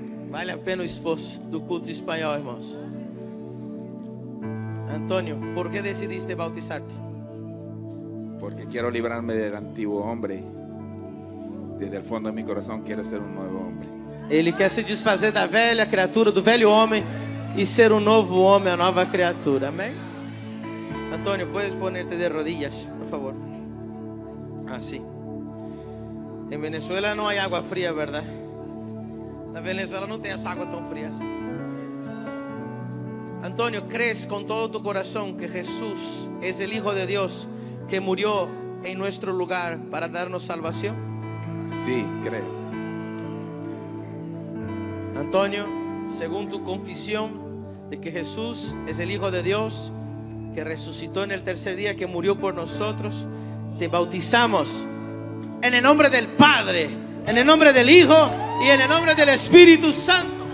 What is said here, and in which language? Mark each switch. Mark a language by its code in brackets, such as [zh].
[pt] Vale a pena o esforço do culto espanhol, irmãos. [es] Antonio, ¿por qué decidiste bautizarte? Porque quiero librarme del antiguo hombre. Desde el fondo de mi corazón quiero ser un nuevo hombre. [pt] Ele quer se desfazer da velha criatura, do velho homem, e ser um novo homem, a nova criatura. Amém? [es] Antonio, puedes ponerte de rodillas, por favor. Así. En Venezuela no hay agua fría, ¿verdad? [pt] Na Venezuela no tem essa água tão fria assim. [es] Antonio, ¿crees con todo tu corazón que Jesús es el Hijo de Dios que murió en nuestro lugar para darnos salvación? Sí, creo. Antonio, según tu confesión de que Jesús es el Hijo de Dios, que resucitó en el tercer día, que murió por nosotros, te bautizamos en el nombre del Padre, en el nombre del Hijo y en el nombre del Espíritu Santo.